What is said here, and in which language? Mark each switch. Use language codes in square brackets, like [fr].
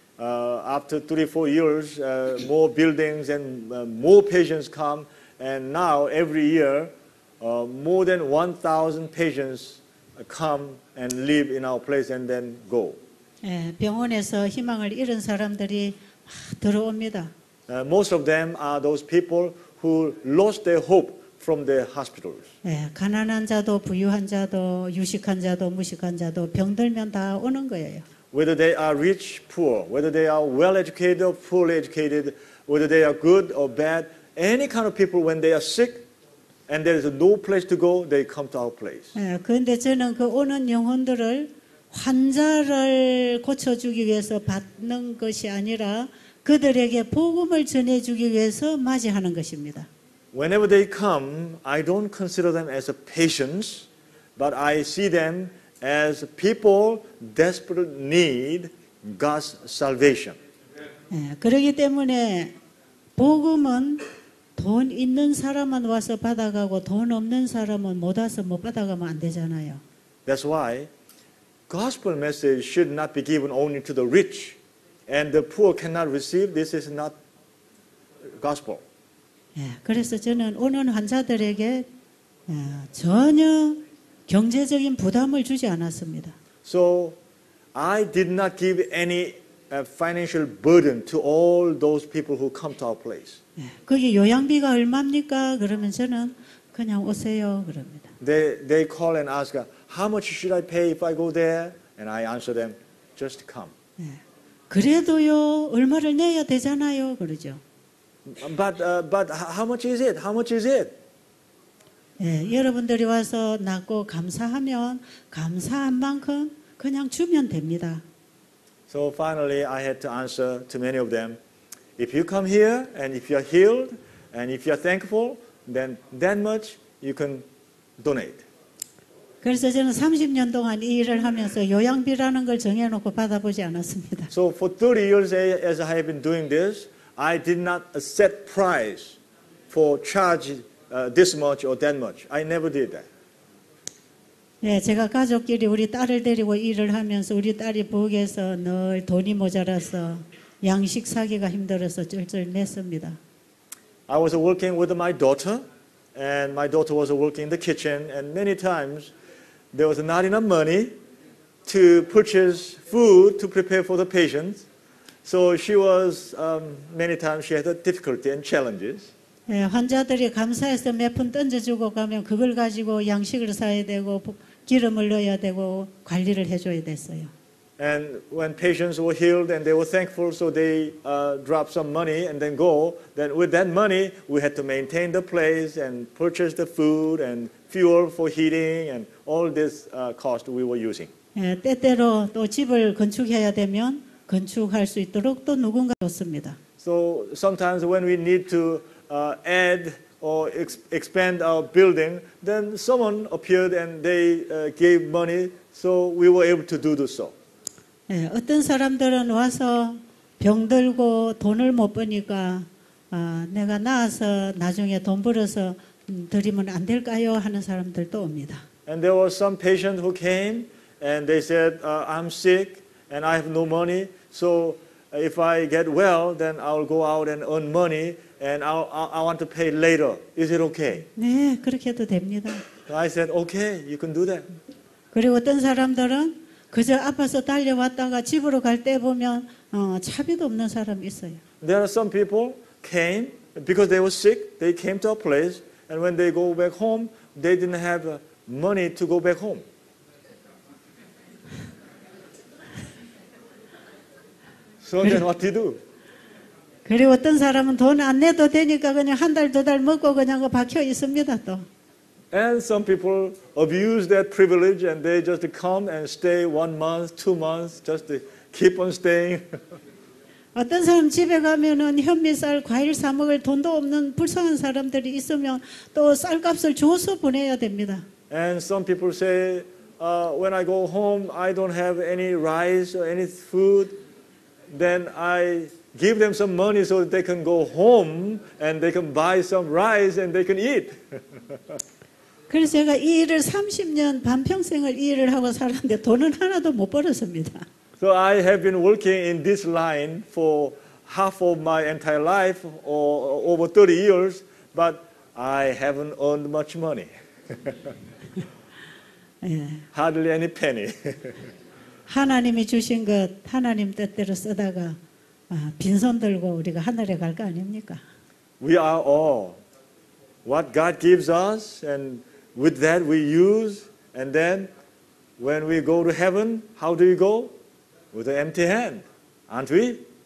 [en] After 34 years, more buildings and more patients come, and now every year, more than 1,000 patients come and live in our place and then go. [ko] 예, 병원에서 희망을 잃은 사람들이 들어옵니다. [en] Most of them are those people who lost their hope from their hospitals. [ko] 예, 가난한 자도 부유한 자도 유식한 자도 무식한 자도 병들면 다 오는 거예요. [en] Whether they are rich, poor, whether they are well-educated or poorly educated, whether they are good or bad, any kind of people when they are sick and there is no place to go, they come to our place. [ko] 예, 그런데 저는 그 오는 영혼들을 환자를 고쳐주기 위해서 받는 것이 아니라 그들에게 복음을 전해주기 위해서 맞이하는 것입니다. [en] Whenever they come, I don't consider them as a patients, but I see them as people desperate need God's salvation. [ko] 예, 그렇기 때문에 복음은 돈 있는 사람만 와서 받아가고 돈 없는 사람은 못 와서 못 받아가면 안 되잖아요. [en] That's why gospel message should not be given only to the rich and the poor cannot receive. This is not gospel. [ko] 예, 그래서 저는 오는 환자들에게 전혀 경제적인 부담을 주지 않았습니다. [en] So I did not give any financial burden to all those people who come to our place. [ko] 예, 거기 요양비가 얼마입니까? 그러면 저는 그냥 오세요 그럽니다. [en] They call and ask, how much should I pay if I go there? And I answer them, just come. [ko] 예, 그래도요 얼마를 내야 되잖아요 그러죠. [en] But how much is it? How much is it? [ko] 예, 여러분들이 와서 낫고 감사하면 감사한 만큼 그냥 주면 됩니다. [en] So finally, I had to answer to many of them, if you come here and if you are healed and if you are thankful, then that much you can donate. [ko] 그래서 저는 30년 동안 이 일을 하면서 요양비라는 걸 정해놓고 받아보지 않았습니다. [en] So for 30 years as I have been doing this, I did not set price for charge this much or that much. I never did that. [ko] 예, 제가 가족끼리 우리 딸을 데리고 일을 하면서 우리 딸이 부엌에서 늘 돈이 모자라서 양식 사기가 힘들어서 쩔쩔 맸습니다. [en] I was working with my daughter, and my daughter was working in the kitchen, and many times there was not enough money to purchase food to prepare for the patients. So she was, many times she had a difficulty and challenges. [ko] 예, 환자들이 감사해서 몇 푼 던져주고 가면 그걸 가지고 양식을 사야 되고 기름을 넣어야 되고 관리를 해줘야 됐어요. [en] And when patients were healed and they were thankful, so they dropped some money and then go. Then with that money, we had to maintain the place and purchase the food and fuel for heating and all this cost we were using. [ko] 예, 때때로 또 집을 건축해야 되면 건축할 수 있도록 또 누군가 줬습니다. [en] So sometimes when we need to add or expand our building, then someone appeared and they gave money, so we were able to do so. [ko] 예, 어떤 사람들은 와서 병들고 돈을 못 버니까 내가 나아서 나중에 돈 벌어서 드리면 안 될까요? 하는 사람들도 옵니다. [en] And there were some patients who came and they said, I'm sick and I have no money, so if I get well, then I'll go out and earn money and I want to pay later. Is it okay? [ko] 네, 그렇게 해도 됩니다. [en] I said, okay, you can do that. [ko] 그리고 어떤 사람들은 그저 아파서 달려왔다가 집으로 갈 때 보면 차비도 없는 사람이 있어요. [en] There are some people came because they were sick. They came to a place, and when they go back home, they didn't have money to go back home. So then what do you do? [ko] 그리고 어떤 사람은 돈 안 내도 되니까 그냥 한 달, 두 달 먹고 그냥 박혀 있습니다 또. [en] And some people abuse that privilege and they just come and stay 1 month, 2 months, just to keep on staying. [ko] 어떤 사람 집에 가면은 현미쌀, 과일 사 먹을 돈도 없는 불쌍한 사람들이 있으면 또 쌀값을 줘서 보내야 됩니다. [en] And some people say, when I go home, I don't have any rice or any food. Then I give them some money so that they can go home and they can buy some rice and they can eat. [ko] 그래서 제가 이 일을 30년 반평생을 이 일을 하고 살았는데 돈은 하나도 못 벌었습니다. [en] So I have been working in this line for half of my entire life or over 30 years, but I haven't earned much money. [ko] 예. [en] Hardly any penny. [ko] 하나님이 주신 것 하나님 뜻대로 쓰다가 빈손 들고 우리가 하늘에 갈 거 아닙니까? [en] We are all what God gives us, and with that we use, and then when we go to heaven, how do we go? With an empty hand, aren't we?